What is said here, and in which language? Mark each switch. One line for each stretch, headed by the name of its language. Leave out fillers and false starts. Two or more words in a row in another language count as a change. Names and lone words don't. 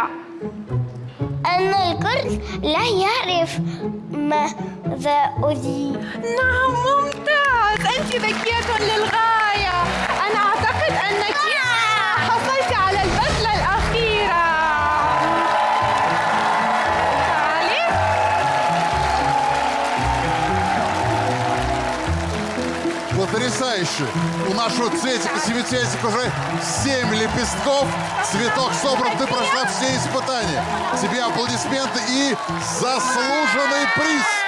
Arabic: أن الكل لا يعرف ماذا أريد. نعم، ممتاز، أنت ذكية للغاية. أنا أعتقد أنك حصلت على البذلة الأخيرة. تعالي.
Russian: Потрясающе! У нашего цветика-семицветика уже 7 лепестков. Цветок собран, ты прошла все испытания. Тебе аплодисменты и заслуженный приз.